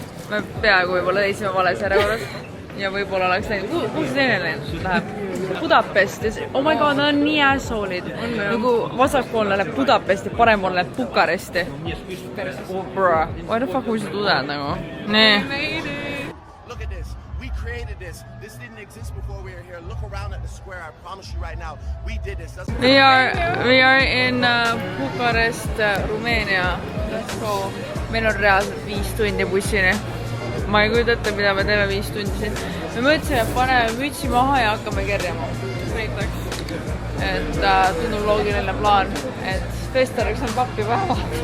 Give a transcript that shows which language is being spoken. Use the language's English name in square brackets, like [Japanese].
[Estonian] Me peaaegu võib-olla teisime vales järjekorras. Ja võib-olla oleks läinud, kus see teine läheb? Budapest. [English] Oh my god, [Estonian] nad on nii asshole'id. Nagu vasakpoolne läheb Budapesti, parempoolne läheb Bukaresti. [English] Oh bruh. Why the fuck [Estonian] võisid uded nagu? Nee. [English] Look at this. We created this. This didn't exist before we were here. Look around at the square. I promise you right now. We did this. We are in Bukarest, Rumeenia. Let's go. [Estonian] Meil on reaalselt 5 tundi bussini. Ma ei kujuta ette, mida me teeme 5 tundi siin. Me mõtlesime, et paneme mütsi maha ja hakkame kerjama. Näiteks. Et tundub loogiline plaan, et Festeriks on pappi päeva.